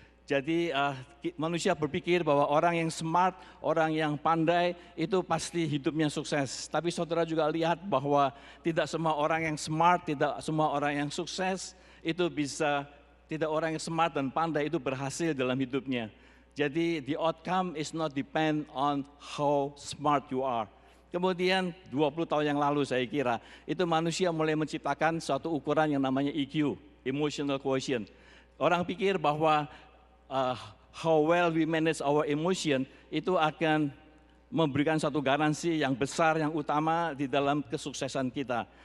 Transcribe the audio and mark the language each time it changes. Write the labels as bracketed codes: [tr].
[id] Jadi manusia berpikir bahwa orang yang smart, orang yang pandai itu pasti hidupnya sukses. Tapi saudara juga lihat bahwa tidak semua orang yang smart, tidak semua orang yang sukses itu bisa. Tidak orang yang smart dan pandai itu berhasil dalam hidupnya. Jadi [en] the outcome is not depend on how smart you are. [id] Kemudian 20 tahun yang lalu saya kira, itu manusia mulai menciptakan suatu ukuran yang namanya EQ, emotional quotient. Orang pikir bahwa [en] how well we manage our emotion [id] itu akan memberikan suatu garansi yang besar, yang utama di dalam kesuksesan kita.